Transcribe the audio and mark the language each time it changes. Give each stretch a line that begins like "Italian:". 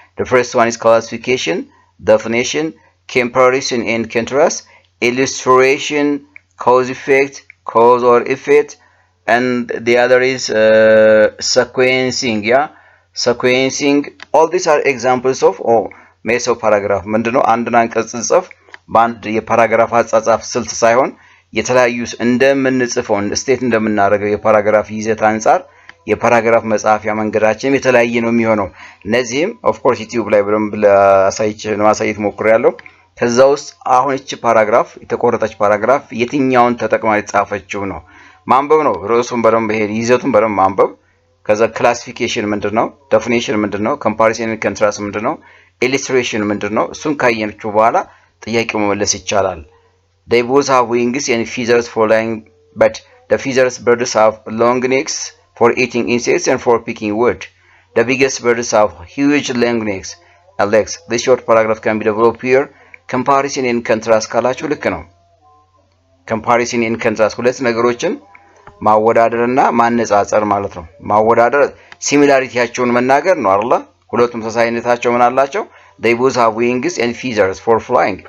English: The first one is classification, definition, comparison and contrast, illustration, cause or effect, and the other is sequencing. Sequencing. All these are examples of ሜስ ኦፍ ፓራግራፍ
Amharic: ምንድነው? አንድን አንቀጽ ጽፍ በአንድ የፓራግራፍ አጻጻፍ ስልት ሳይሆን የተለያዩ እንደምንጽፈው ስቴት እንደምናደርገው የፓራግራፍ ይዘት አንፃር የፓራግራፍ መጻፊያ መንገዳችን የተለያየ ነው የሚሆነው። እነዚህም ኦፍ ኮርስ ዩቲዩብ ላይ በደንብ ለማሳየት ሞክሬያለሁ። ከዛ ውስጥ አሁን እቺ ፓራግራፍ የተቆረጠች ፓራግራፍ የትኛውን ተጠቅማ የተጻፈችው ነው ማንበብ ነው። ርዕሱን በደንብ ይዘቱን በደንብ ማንበብ። ከዛ ክላሲፊኬሽን ምንድነው? ዴፊኒሽን ምንድነው?
English: ኮምፓሪሰን ኤንድ ኮንትራስት
Amharic: ምንድነው? ኢሉስትሬሽን ምንድነው? እሱን ካየንችሁ በኋላ ጥያቄው መመለስ ይቻላል።
English: They both have wings and feathers for flying, but the feathers birds have long necks for eating insects and for picking wood. The biggest birds have huge long necks and legs. This short paragraph can be developed here. Comparison and contrast
Amharic: ካላችሁ ልክ ነው። Comparison and contrast ሁለት ነገሮችን ማወዳደርና ማነጻጸር ማለት ነው። ማወዳደር ሲሚላሪቲያቸውን መናገር ነው አይደል? ሁለቱም ተመሳሳይነታቸው ምን አላቸው?
English: They both have wings and feathers for flying.